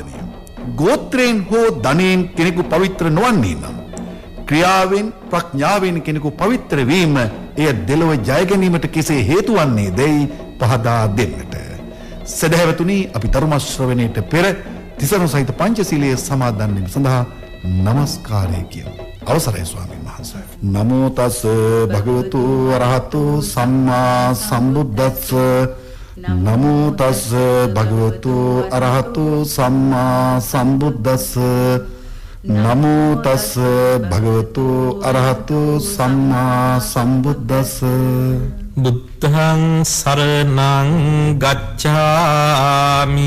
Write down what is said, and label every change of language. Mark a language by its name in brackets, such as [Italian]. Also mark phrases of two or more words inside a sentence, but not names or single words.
[Sinhala] ගෝත්‍රයෙන් හෝ ධනයෙන් කෙනෙකු පවිත්‍ර නොවන්නේ නම් ක්‍රියාවෙන් ප්‍රඥාවෙන් කෙනෙකු පවිත්‍ර වීම එය දෙලොව ජය ගැනීමට කෙසේ හේතු වන්නේ දැයි පහදා දෙන්නට. සදහැවතුනි, අපි ධර්ම ශ්‍රවණයට පෙර තිසරණ සහිත පංචශීලයේ සමාදන් වීම සඳහා নমස්කාරය කියමු. අවසරයි ස්වාමීන් වහන්සේ. [Pali] නමෝ තස් භගවතු අරහතු සම්මා සම්බුද්දස්ස. නමෝ තස් භගවතු අරහතු සම්මා සම්බුද්දස්ස. නමෝ තස් භගවතු අරහතු සම්මා සම්බුද්දස්ස. බුද්ධං සරණං ගච්ඡාමි.